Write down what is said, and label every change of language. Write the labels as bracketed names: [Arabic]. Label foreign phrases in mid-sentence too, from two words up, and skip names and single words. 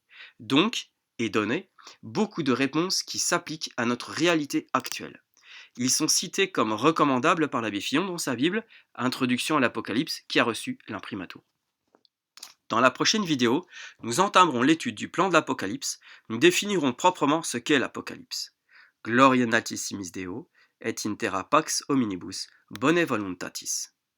[French] Donc, et donner, beaucoup de réponses qui s'appliquent à notre réalité actuelle. Ils sont cités comme recommandables par l'abbé Fillon dans sa Bible, Introduction à l'Apocalypse, qui a reçu l'imprimatur. Dans la prochaine vidéo, nous entamerons l'étude du plan de l'Apocalypse, nous définirons proprement ce qu'est l'Apocalypse. [Latin] Gloria natissimis Deo, et in terra pax hominibus, bone voluntatis.